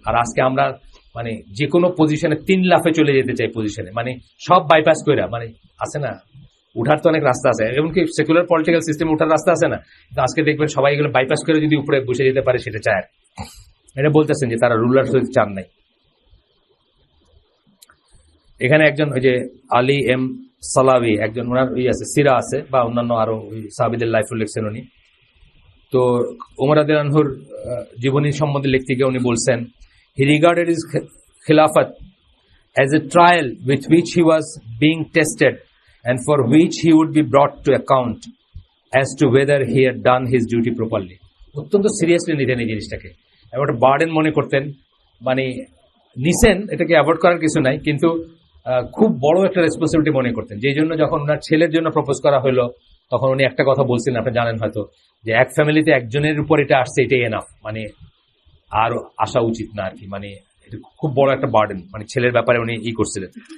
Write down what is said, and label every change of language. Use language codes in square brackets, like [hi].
[bn] আর আজকে আমরা মানে যে কোনো পজিশনে 3 লাফে চলে যেতে চাই পজিশনে, মানে সব বাইপাস করে, মানে আছে না, উঠার তো অনেক রাস্তা আছে, এমনকি সেকুলার পলিটিক্যাল সিস্টেমে উঠার রাস্তা আছে না, কিন্তু আজকে দেখবেন সবাই এগুলো বাইপাস করে যদি উপরে বসে যেতে পারে সেটা চায়। এটা বলতেছেন যে তারা রুলার হইতে চান নাই। এখানে একজন ওই যে আলী এম সালাবি, একজন ওনার আছে সিরা আছে বা অন্যান্য আরো সাহাবীদের লাইফ লিখছেন উনি। তো ওমর রাদিয়াল্লাহু আনহুর জীবনী সম্বন্ধে লিখতে গিয়ে উনি বলছেন, [en] he regarded his khilafat as a trial with which he was being tested and for which he would be brought to account as to whether he had done his duty properly. [bn] অত্যন্ত seriously নিতেন এই জিনিসটাকে, একটা burden মনে করতেন, মানে নিছেন, এটাকে অ্যাভয়েড করার কিছু নাই, কিন্তু খুব বড় একটা রেসপন্সিবিলিটি মনে করতেন। যেই জন্য যখন ওনার ছেলের জন্য প্রপোজ করা হলো তখন উনি একটা কথা বলছিলেন, আপনি জানেন হয়তো, যে এক ফ্যামিলিতে একজনের উপর এটা আসছে, এটাই এনাফ, মানে আর আসা উচিত না আর কি, মানে এটা খুব বড় একটা বার্ডেন, মানে ছেলের ব্যাপারে উনি করছিলেন।